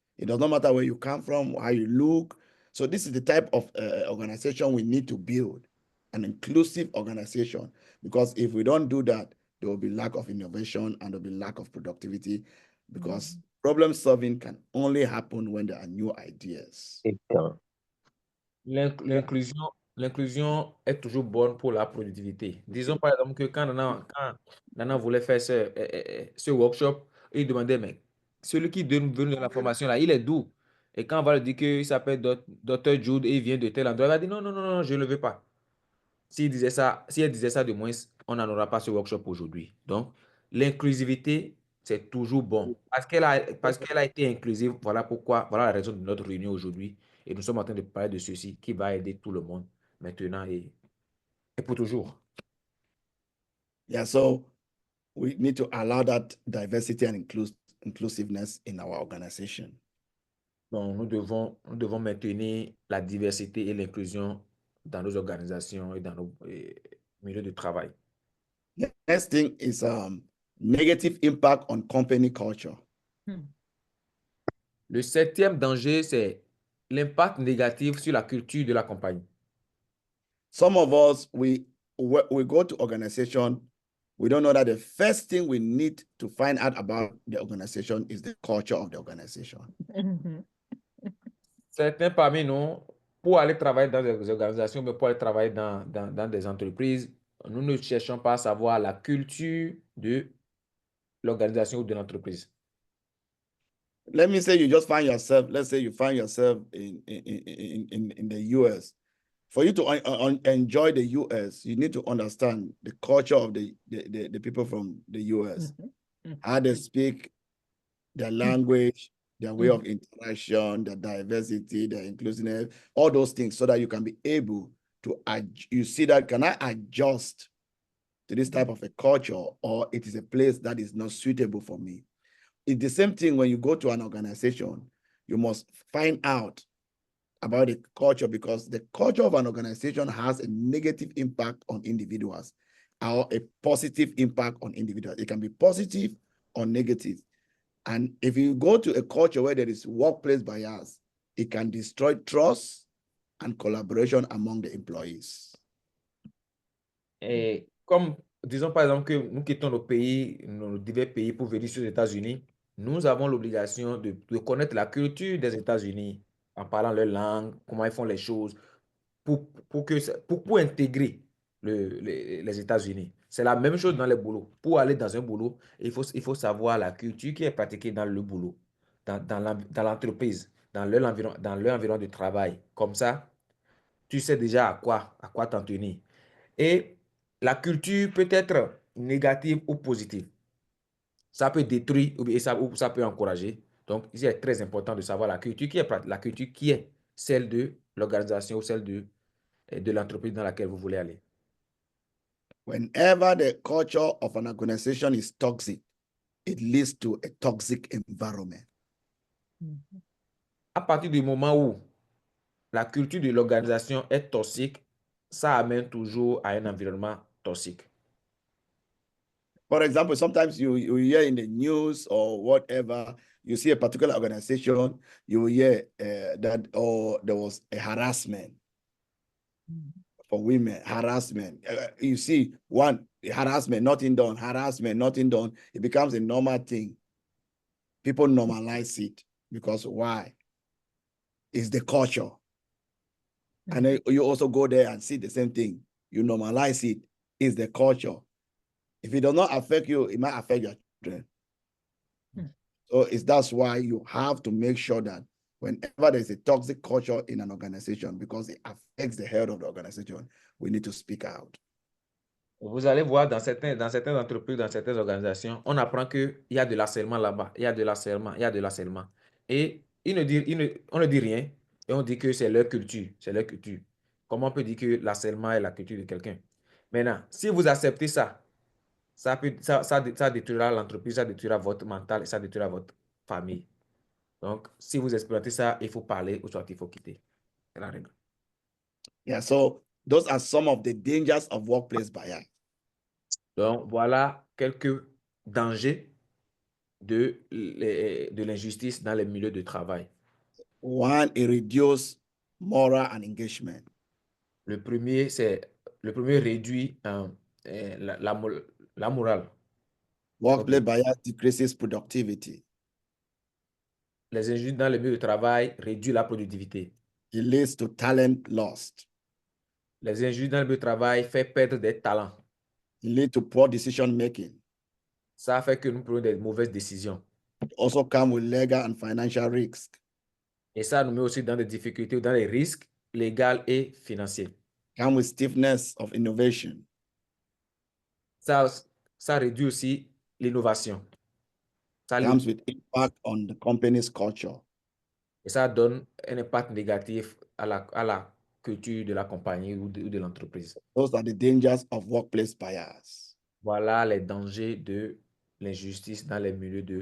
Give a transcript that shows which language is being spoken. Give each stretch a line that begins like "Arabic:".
English: It does not matter where you come from, how you look. So this is the type of organization we need to build, an inclusive organization, because if we don't do that, there will be lack of innovation and there will be lack of productivity, because problem solving can only happen when there are new ideas.
French: L'inclusion est toujours bonne pour la productivité. Disons par exemple que quand Nana voulait faire ce workshop, il demandait, mais celui qui veut nous donner la formation là, il est d'où? Et quand on va lui dire qu'il s'appelle Dr. Jude et il vient de tel endroit, il va dire non, non, non, non, je ne le veux pas. Si elle disait ça de moins, on n'en aura pas ce workshop aujourd'hui. Donc, l'inclusivité, c'est toujours bon. Parce qu'elle a été inclusive, voilà pourquoi, voilà la raison de notre réunion aujourd'hui. Et nous sommes en train de parler de ceci qui va aider tout le monde maintenant et pour toujours.
English: Yeah, so we need to allow that diversity and inclusiveness in our organization.
French: Donc, nous devons maintenir la diversité et l'inclusion dans nos organisations et dans nos milieux de travail.
English: The next thing is negative impact on company culture.
French: Le septième danger, c'est l'impact négatif sur la culture de la compagnie.
English: Some of us, we go to organization, we don't know that the first thing we need to find out about the organization is the culture of the organization.
French: Certains parmi nous, pour aller travailler dans des organisations, mais pour aller travailler dans des entreprises, nous ne cherchons pas à savoir la culture de l'organisation ou de l'entreprise.
English: Let me say you just find yourself, let's say you find yourself in the US. For you to enjoy the US, you need to understand the culture of the people from the US, how they speak, their language, their way of interaction, their diversity, their inclusiveness, all those things, so that you can be able to, you see that, can I adjust to this type of a culture, or it is a place that is not suitable for me? It's the same thing when you go to an organization. You must find out about the culture, because the culture of an organization has a negative impact on individuals or a positive impact on individuals. It can be positive or negative. And if you go to a culture where there is workplace bias, it can destroy trust and collaboration among the employees.
French: Et comme, disons par exemple que nous quittons nos divers pays pour venir sur les États-Unis, nous avons l'obligation de connaître la culture des États-Unis en parlant leur langue, comment ils font les choses, pour intégrer les États-Unis. C'est la même chose dans les boulots. Pour aller dans un boulot, il faut savoir la culture qui est pratiquée dans le boulot, dans l'entreprise, dans leur environnement de travail. Comme ça, tu sais déjà à quoi t'en tenir. Et la culture peut être négative ou positive. Ça peut détruire ou ça peut encourager. Donc, il est très important de savoir la culture qui est celle de l'organisation ou celle de l'entreprise dans laquelle vous voulez aller.
English: Whenever the culture of an organization is toxic, it leads to a toxic environment.
French: À partir du moment où la culture de l'organisation est toxique, ça amène toujours à un environnement toxique.
English: For example, sometimes you hear in the news or whatever, you see a particular organization, you hear that, oh, there was a harassment for women, harassment. You see harassment, nothing done, harassment, nothing done. It becomes a normal thing. People normalize it because why? It's the culture. And then you also go there and see the same thing. You normalize it. It's the culture. If it does not affect you, it might affect your children. So that's why you have to make sure that whenever there's a toxic culture in an organization, because it affects the health of the organization, we need to speak out.
French: Vous allez voir dans certaines entreprises, dans certaines organisations, on apprend qu'il y a de l'harcèlement là-bas, il y a de l'harcèlement, il y a de l'harcèlement. Et on ne dit rien et on dit que c'est leur culture, c'est leur culture. Comment on peut dire que l'harcèlement est la culture de quelqu'un? Maintenant, si vous acceptez ça, ça détruira l'entreprise, ça détruira votre mental et ça détruira votre famille. Donc, si vous expérimentez ça, il faut parler ou soit il faut quitter. C'est la règle.
English: Yeah, so those are some of the dangers of workplace bias.
French: Donc, voilà quelques dangers de l'injustice dans les milieux de travail.
English: One, it reduces moral and engagement.
French: Le premier réduit la morale.
English: Workplace Okay. bias decreases productivity.
French: Les injustices dans les milieux de travail réduisent la productivité.
English: It leads to talent lost.
French: Les injustices dans le milieu de travail font perdre des talents.
English: It leads to poor decision making.
French: Ça fait que nous prenons des mauvaises décisions.
English: It also comes with legal and financial risks.
French: Et ça nous met aussi dans des difficultés ou dans des risques légaux et financiers.
English: Come with stiffness of innovation.
French: Ça réduit aussi l'innovation.
English: Comes with impact on the company's culture.
French: Et ça donne un impact négatif à la culture de la compagnie ou de l'entreprise.
English: Those are the dangers of workplace bias.
French: Voilà les dangers de l'injustice dans les milieux de